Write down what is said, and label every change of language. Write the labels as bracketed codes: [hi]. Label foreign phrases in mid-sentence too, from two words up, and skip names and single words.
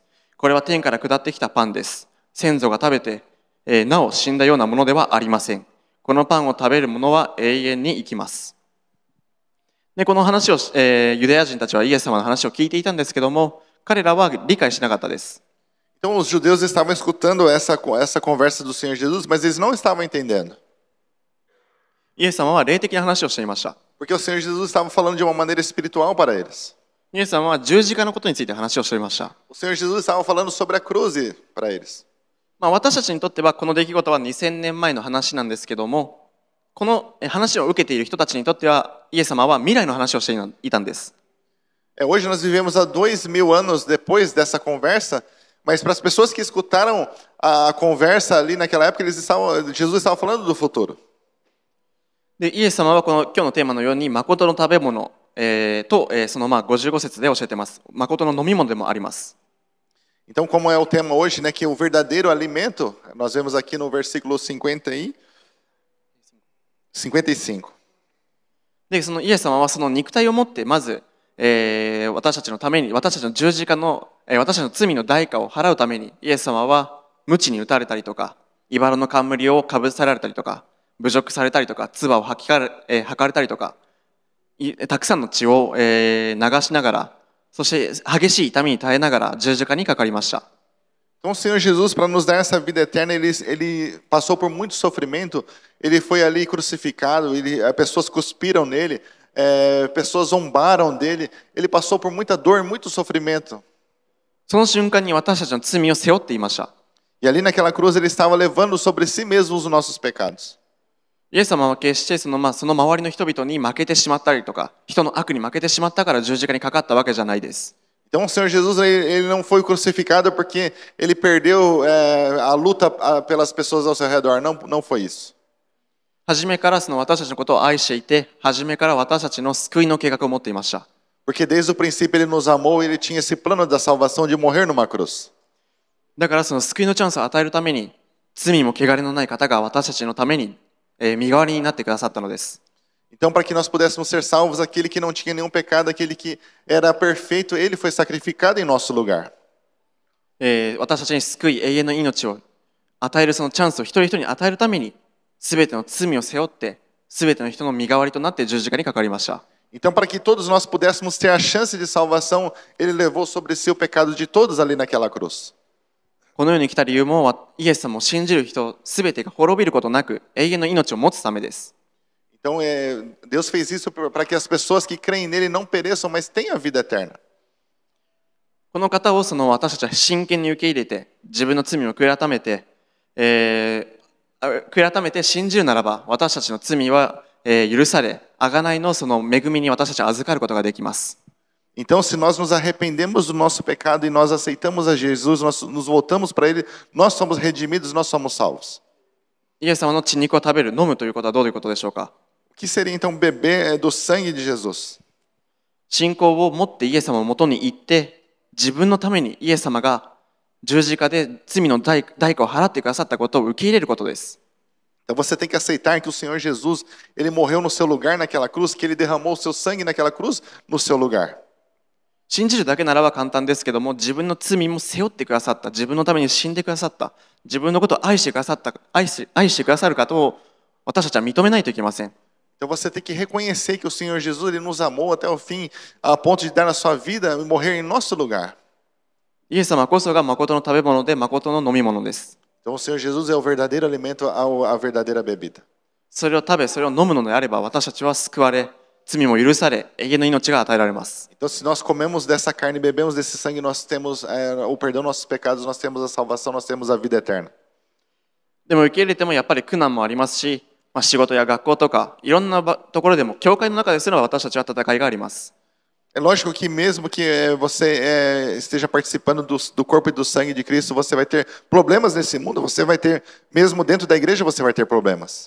[ja] これは天から下ってきたパンです。先祖が食べて、なお死んだようなものではありません。このパンを食べる者は永遠に生きます。でこの話を、ユダヤ人たちはイエス様の話を聞いていたんですけども、彼らは理解しなかったです。 [pt] Então os judeus estavam escutando essa conversa do Senhor Jesus, mas eles não estavam entendendo. [ja] イエス様は霊的な話をしていました。 [pt] Porque o Senhor Jesus estava falando de uma maneira espiritual para eles. [ja] イエス様は十字架のことについて話をしていました。 [pt] O Senhor Jesus estava falando sobre a cruz para eles. [ja] 私たちにとってはこの出来事は2000年前の話なんですけども、この話を受けている人たちにとってはイエス様は未来の話をしていたんです。 [pt] Hoje nós vivemos há 2000 anos depois dessa conversa, mas para as pessoas que escutaram a conversa ali naquela época, Jesus estava falando do futuro. [ja] でイエス様はこの今日のテーマのように誠の食べ物、と、その55節で教えています。誠の飲み物でもあります。 [pt] Então, como é o tema hoje, né, que o verdadeiro alimento, nós vemos aqui no versículo 55. [ja] でそのイエス様はその肉体を持ってまず、私たちのために私たちの十字架の、私たちの罪の代価を払うためにイエス様は鞭に打たれたりとか茨の冠をかぶさられたりとか侮辱されたりとか、唾を吐かれたりとか、たくさんの血を、流しながら、そして激しい痛みに耐えながら十字架にかかりました。 [pt] Então, o Senhor Jesus, para nos dar essa vida eterna, ele passou por muito sofrimento, ele foi ali crucificado, pessoas cuspiram nele, pessoas zombaram dele, ele passou por muita dor, muito sofrimento. [ja] その瞬間に私たちの罪を背負っていました。 [pt] E ali naquela cruz ele estava levando sobre si mesmo os nossos pecados. [ja] イエス様は決してその周りの人々に負けてしまったりとか、人の悪に負けてしまったから十字架にかかったわけじゃないです。 [pt] Então, o Senhor Jesus ele não foi crucificado porque ele perdeu a luta pelas pessoas ao seu redor. Não foi isso. [ja] 初めからその私たちのことを愛していて、初めから私たちの救いの計画を持っていました。 [pt] Porque desde o princípio ele nos amou e ele tinha esse plano da salvação de morrer numa cruz. [ja] だからその救いのチャンスを与えるために、罪も汚れのない方が私たちのために、身代わりになってくださったのです。 [pt] Então, para que nós pudéssemos ser salvos, aquele que não tinha nenhum pecado, aquele que era perfeito, ele foi sacrificado em nosso lugar. [ja] 私たちに救い、永遠の命を与えるそのチャンスを一人一人に与えるために、すべての罪を背負って、すべての人の身代わりとなって十字架にかかりました。 [pt] Então, para que todos nós pudéssemos ter a chance de salvação, ele levou sobre si o pecado de todos ali naquela cruz. [ja] この世に来た理由も、イエス様を信じる人すべてが滅びることなく、永遠の命を持つためです。 [pt] Então, Deus fez isso para que as pessoas que creem nele não pereçam, mas tenham a vida eterna. [ja] この方を私たちは真剣に受け入れて、自分の罪を悔い改めて、信じるならば、私たちの罪は、許され、贖いのその恵みに私たちは預かることができます。 [pt] Então, se nós nos arrependemos do nosso pecado e nós aceitamos a Jesus, nós nos voltamos para ele, nós somos redimidos, nós somos salvos. [ja] イエス様の血肉を食べる、飲むということはどういうことでしょうか。 [pt] O que seria então beber do sangue de Jesus? [ja] 信仰を持ってイエス様のもとに行って、自分のためにイエス様が十字架で罪の代価を払ってくださったことを受け入れることです。 [pt] Então você tem que aceitar que o Senhor Jesus, ele morreu no seu lugar naquela cruz, que ele derramou o seu sangue naquela cruz no seu lugar. [ja] 信じるだけならば簡単ですけども、自分の罪も背負ってくださった、自分のために死んでくださった、自分のことを愛してくださる方を私たちは認めないといけません。 [pt] Então você tem que reconhecer que o Senhor Jesus ele nos amou até o fim, a ponto de dar a sua vida e morrer em nosso lugar. [ja] イエス様こそが誠の食べ物で誠の飲み物です。 [pt] Então o Senhor Jesus é o verdadeiro alimento, a verdadeira bebida. [ja] それを食べ、それを飲むのであれば私たちは救われ、罪も許され、永遠の命が与えられます。 [pt] Então, se nós comemos dessa carne e bebemos desse sangue, nós temos o perdão dos nossos pecados, nós temos a salvação, nós temos a vida eterna. [ja] でも受け入れてもやっぱり苦難もありますし、仕事や学校とかいろんなところでも教会の中ですら私たちは戦いがあります。 [pt] É lógico que mesmo que você esteja participando do corpo e do sangue de Cristo, você vai ter problemas nesse mundo, você vai ter, mesmo dentro da igreja, você vai ter problemas.